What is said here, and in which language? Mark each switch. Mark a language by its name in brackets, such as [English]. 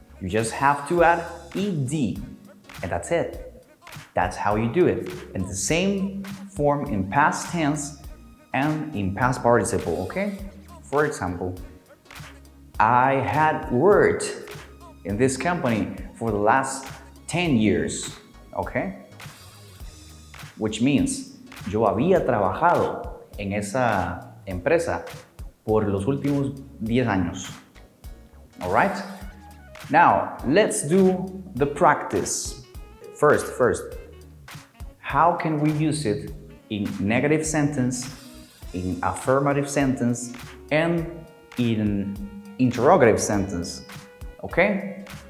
[English] You just have to add ed, and that's it. That's how you do it. And the same form in past tense and in past participle, okay? For example, I had worked in this company for the last 10 years, okay? Which means, [Spanish] yo había trabajado en esa empresa por los últimos 10 años. [English] All right? Now, let's do the practice. First, how can we use it in negative sentence, in affirmative sentence, and in interrogative sentence? Okay?